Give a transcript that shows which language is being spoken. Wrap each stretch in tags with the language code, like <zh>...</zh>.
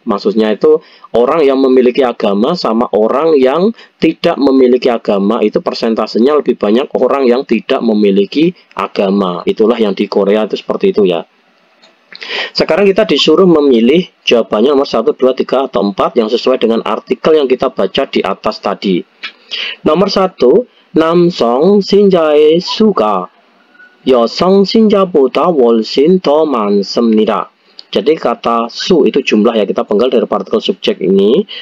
<id>Maksudnya itu orang yang memiliki agama sama orang yang tidak memiliki agama itu persentasenya lebih banyak orang yang tidak memiliki agama. Itulah yang di Korea itu seperti itu ya. Sekarang kita disuruh memilih jawabannya nomor 1, 2, 3, atau 4 yang sesuai dengan artikel yang kita baca di atas tadi. Nomor 1,</id> <ko>남성 신자의 수가 여성 신자보다 훨씬 더 많습니다.</ko> <id>Jadi kata su itu jumlah ya, kita penggal dari partikel subjek ini.</id>